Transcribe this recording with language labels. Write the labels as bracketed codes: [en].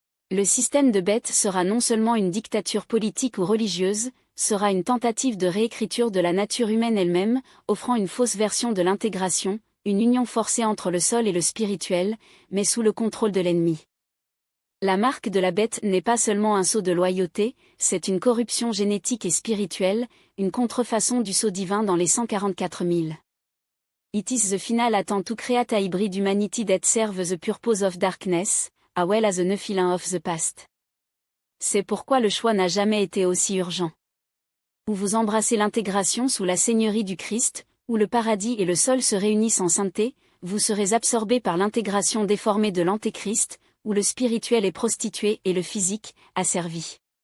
[fr] Le système de Beth sera non seulement une dictature politique ou religieuse, sera une tentative de réécriture de la nature humaine elle-même, offrant une fausse version de l'intégration, une union forcée entre le sol et le spirituel, mais sous le contrôle de l'ennemi. La marque de la bête n'est pas seulement un sceau de loyauté, c'est une corruption génétique et spirituelle, une contrefaçon du sceau divin dans les 144 000. [en] It is the final attempt to create a hybrid humanity that serves the purpose of darkness, as well as the Nephilim of the past. [fr] C'est pourquoi le choix n'a jamais été aussi urgent. Ou vous embrassez l'intégration sous la seigneurie du Christ, où le paradis et le sol se réunissent en sainteté, vous serez absorbé par l'intégration déformée de l'antéchrist, où le spirituel est prostitué et le physique, asservi.